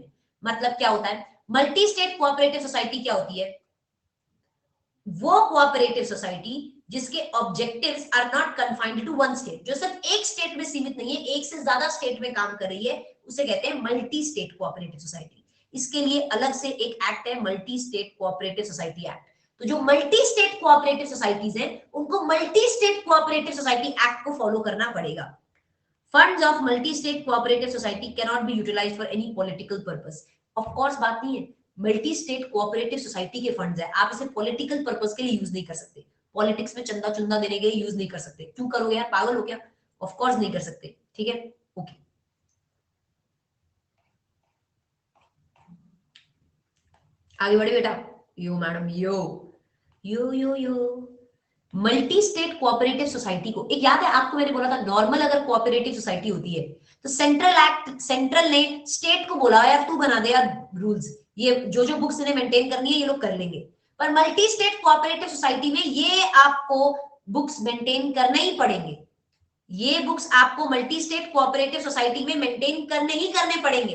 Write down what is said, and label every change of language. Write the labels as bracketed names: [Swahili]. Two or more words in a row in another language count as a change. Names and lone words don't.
[Hindi] मतलब क्या होता है [English] multi state cooperative society, [Hindi] क्या होती है, वो [English] cooperative society [Hindi] जिसके [English] objectives are not confined to one state, [Hindi] जो सिर्फ एक स्टेट में सीमित नहीं है, एक से ज्यादा स्टेट में काम कर रही है, उसे कहते हैं [English] multi state cooperative society. [Hindi] इसके लिए अलग से एक एक्ट है, [English] multi state cooperative society act. [Hindi] तो जो [English] multi state cooperative societies [Hindi] हैं उनको [English] multi state cooperative society act [Hindi] को फॉलो करना पड़ेगा। [English] funds of multi state cooperative society can not be utilized for any political purpose. of course [Hindi] बात नहीं है, [English] multi state cooperative society [Hindi] के फंड्स है, आप इसे [English] political purpose [Hindi] के लिए यूज नहीं कर सकते, पॉलिटिक्स में चंदा चुंदा देने के लिए यूज नहीं कर सकते। क्यों करोगे यार, पागल हो क्या, [English] of course [Hindi] नहीं कर सकते। ठीक है, ओके, आगे बढ़े बेटा। यो मैडम, यो यो यो यो [English] multi state cooperative society [Hindi] को, एक याद है आपको मैंने बोला था, नॉर्मल अगर [English] cooperative society [Hindi] होती है तो सेंट्रल ने स्टेट को बोला यार तू बना दे यार रूल्स, ये जो जो बुक्स इन्हें मेंटेन करनी है ये लोग कर लेंगे। पर [English] multi state cooperative society [Hindi] में ये आपको बुक्स मेंटेन करने ही पड़ेंगे, ये बुक्स आपको [English] multi state cooperative society [Hindi] में मेंटेन करने ही करने पड़ेंगे।